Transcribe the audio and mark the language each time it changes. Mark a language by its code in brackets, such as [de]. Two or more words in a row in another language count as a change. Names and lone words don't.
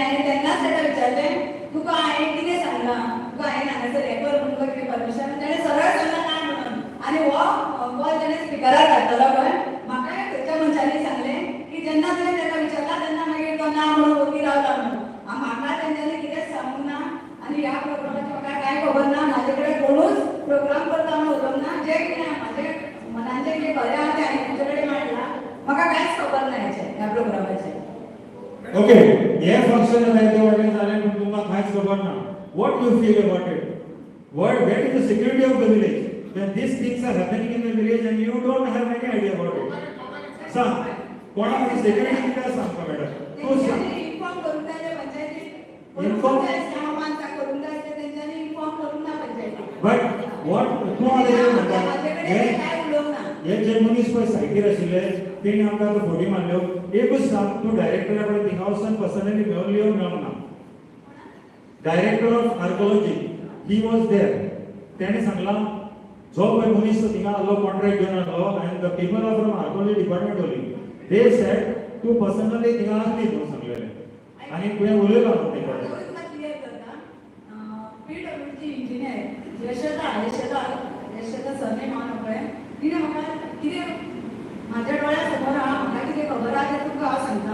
[kok] हांवें तेन्नाच ताका विचारलें तुका हांवें कितें सांगलां तुका हांवें हांगासर हें कर म्हणून कितें परमिशन तेणें सरळ सांगलां ना म्हणून आनी हो कॉल तेणें स्पिकरार घातलो पळय म्हाका खंयच्या मनशांनी सांगलें की जेन्ना तुवें ताका विचारला तेन्ना मागीर तो ना म्हणून ओगी रावला म्हणून म्हाका तेंच्यांनी कितेंच सांगूंक ना आनी ह्या प्रोग्रामाची म्हाका कांय खबर ना म्हाजे कडेन कोणूच प्रोग्राम करता म्हणून उलोवंक ना जें कितें म्हाजे मनाचें कितें खरें आहा तें हांवें तुमचे कडेन मांडलां म्हाका कांयच खबर ना हेचें ह्या प्रोग्रामाचें ओके, हे फंक्शन जायते वाटेन जालें पूण तुमकां कांयच खबर ना. [en] What do you feel about it? Where is the security of the village? When these things are happening in the village and you don't have any idea about it. [kok] सांग, कोणाक security कित्याक सांगता मॅडम? तूं सांग. इन्फॉर्म करून जाय पंचायतीक. Inform? करून जाय तेंच्यांनी इन्फॉर्म करून ना पंचायतीक. [en] But what [kok] तूं आतां म्हणटा काय उलोवंक ना. हे जे मनीस पळय सायटीर आशिल्ले तेणी आमकां आतां फोटी मारल्यो. एकूच सांग, तूं डायरेक्टरा कडेन थिंगा वचून पर्सनली मेळून लिवन मेळूंक ना. [en] Director of Archaeology he was there. [kok] तेणे सांगला जो पळय मनीस थिंगा आलो कॉन्ट्रॅक्ट घेवन आलो [en] and the people of from Archaeology Department only they said [kok] तूं पर्सनली थिंगा आसली म्हणून सांगलेलें आनी तुवें उलयलां म्हणून तें कळ्ळें. क्लियर करता. PWD इंजिनियर यशोदा सरनेम हांव पळय तिणें म्हाका कितें म्हाज्या डोळ्या समोर आहा म्हाका कितें खबर आहा तें तुमकां हांव सांगता.